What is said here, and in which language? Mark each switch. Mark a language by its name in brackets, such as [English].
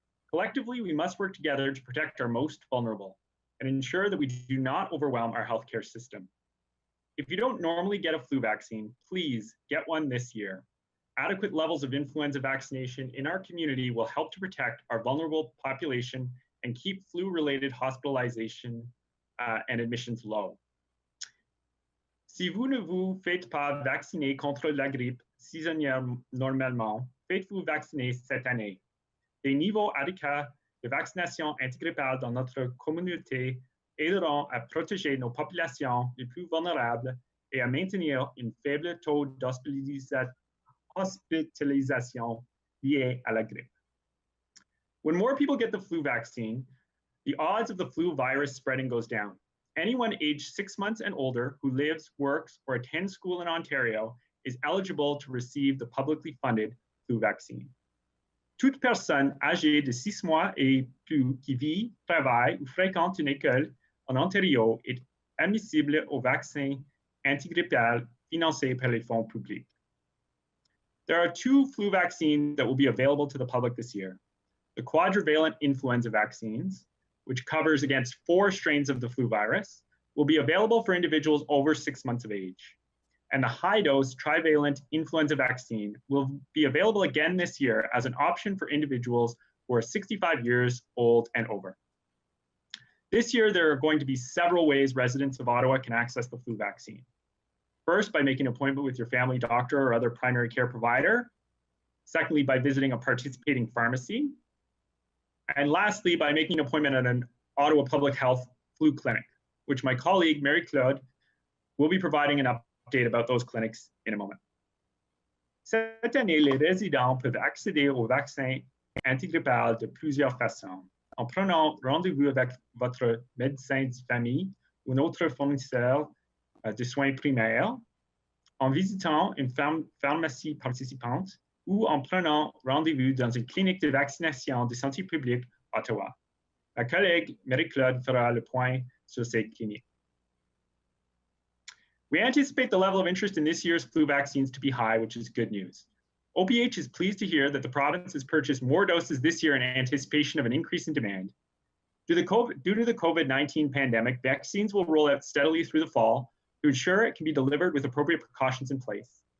[English] Collectively, we must work together to protect our most vulnerable and ensure that we do not overwhelm our healthcare system. If you don't normally get a flu vaccine, please get one this year. Adequate levels of influenza vaccination in our community will help to protect our vulnerable population and keep flu-related hospitalization and admissions low. [French] Si vous ne vous faites pas vacciner contre la grippe saisonnière normalement, faites-vous vacciner cette année. Des niveaux adéquats de vaccination antigrippale dans notre communauté aideront à protéger nos populations les plus vulnérables et à maintenir un faible taux d'hospitalisation lié à la grippe. [English] When more people get the flu vaccine, the odds of the flu virus spreading goes down. Anyone aged 6 months and older who lives, works, or attends school in Ontario is eligible to receive the publicly funded flu vaccine. [French] Toute personne âgée de 6 mois et plus qui vit, travaille ou fréquente une école en Ontario est admissible au vaccin antigrippal financé par les fonds publics. [English] There are 2 flu vaccines that will be available to the public this year. The Quadrivalent influenza vaccines, which covers against 4 strains of the flu virus, will be available for individuals over 6 months of age. And the high-dose trivalent influenza vaccine will be available again this year as an option for individuals who are 65 years old and over. This year, there are going to be several ways residents of Ottawa can access the flu vaccine. First, by making an appointment with your family doctor or other primary care provider. Secondly, by visiting a participating pharmacy. And lastly, by making an appointment at an Ottawa Public Health flu clinic, which my colleague, Marie-Claude, will be providing an update about those clinics in a moment. [French] Cette année, les résidents peuvent accéder au vaccin antigrippal de plusieurs façons, en prenant rendez-vous avec votre médecin de famille ou un autre fournisseur de soins primaires, en visitant une pharmacie participante, ou en prenant rendez-vous dans une clinique de vaccination de santé publique à Ottawa. Ma collègue Marie-Claude fera le point sur ces cliniques. [English] We anticipate the level of interest in this year's flu vaccines to be high, which is good news. OPH is pleased to hear that the province has purchased more doses this year in anticipation of an increase in demand. Due to the COVID-19 pandemic, vaccines will roll out steadily through the fall to ensure it can be delivered with appropriate precautions in place.